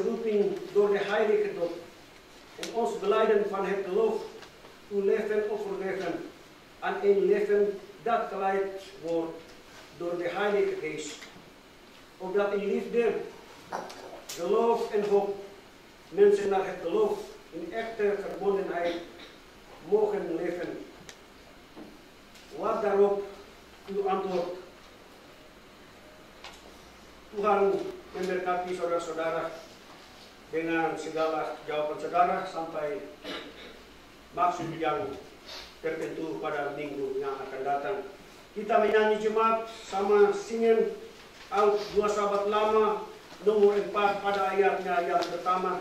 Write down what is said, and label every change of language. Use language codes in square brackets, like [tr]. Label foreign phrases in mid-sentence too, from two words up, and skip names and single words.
[nl] roeping door de heilige doop en ons belijden van het geloof, uw leven overgeven aan een leven dat geleid wordt door de Heilige Geest, opdat in liefde, geloof en hoop mensen naar het geloof in echte verbondenheid mogen leven. Wat daarop uw antwoord? [id] Tuhan memberkati saudara-saudara dengan segala jawaban saudara sampai maksud yang tertentu pada minggu yang akan datang. Kita menyanyi jemaat sama singen Alp 2 Sahabat Lama nomor 4 pada ayatnya yang pertama.